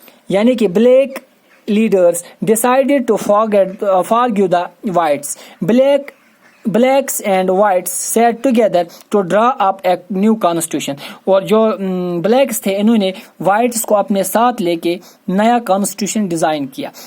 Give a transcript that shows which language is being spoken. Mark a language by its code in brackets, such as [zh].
[hi] यानी कि [en] Black leaders decided to forgive the whites. Blacks and whites sat together to draw up a new constitution। [hi] और जो blacks थे इन्होंने whites को अपने साथ लेके नया constitution डिजाइन किया।